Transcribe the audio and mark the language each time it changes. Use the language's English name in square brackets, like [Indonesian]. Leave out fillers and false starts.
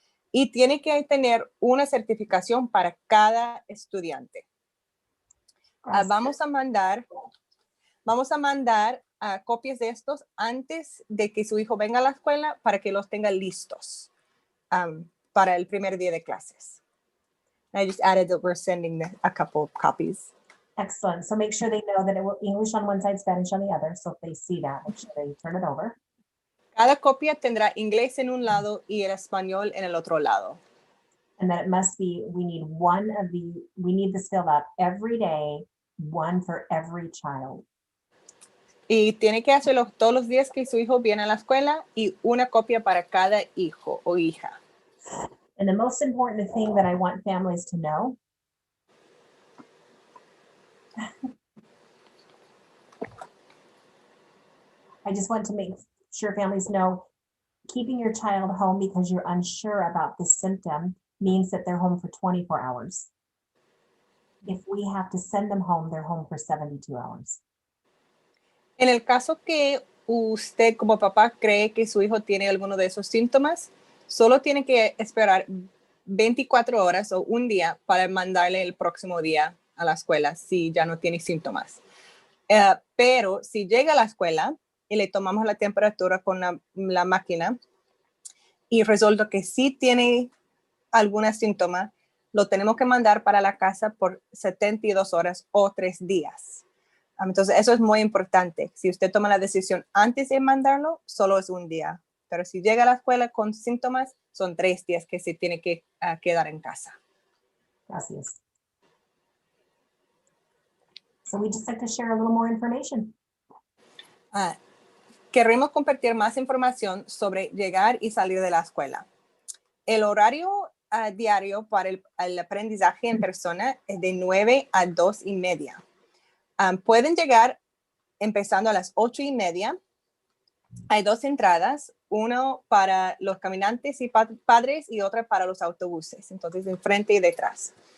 [Spanish] Y tiene que tener una certificación para cada estudiante. Vamos a mandar copias de estos antes de que su hijo venga a la escuela para que los tenga listos para el primer día de clases. [English] I just added that we're sending a couple of copies. Excellent. So make sure they know that it will English on one side, Spanish on the other. So if they see that, make sure they turn it over. [Spanish] Cada copia tendrá inglés en un lado y el español en el otro lado. [English] And that it must be, we need this filled out every day, one for every child. [Spanish] Y tiene que hacerlo todos los días que su hijo viene a la escuela y una copia para cada hijo o hija. [English] And the most important thing that I want families to know I just want to make sure families know keeping your child home because you're unsure about this symptom means that they're home for 24 hours. If we have to send them home, they're home for 72 hours. [Spanish] En el caso que usted como papá cree que su hijo tiene alguno de esos síntomas, solo tiene que esperar 24 horas o un día para mandarle el próximo día a la escuela si ya no tiene síntomas. Pero si llega a la escuela y le tomamos la temperatura con la máquina y resulta que sí tiene algún síntoma, lo tenemos que mandar para la casa por 72 horas o 3 días. Entonces, eso es muy importante. Si usted toma la decisión antes de mandarlo, solo es un día. Pero si llega a la escuela con síntomas, son 3 días que se tiene que quedar en casa. Gracias. [English] So we just like to share a little more information. [Spanish] Queremos compartir más información sobre llegar y salir de la escuela. El horario diario para el aprendizaje en persona es de 9 a 2:30. Pueden llegar empezando a las 8:30. Hay 2 entradas, uno para los caminantes y padres y otra para los autobuses, entonces enfrente y detrás.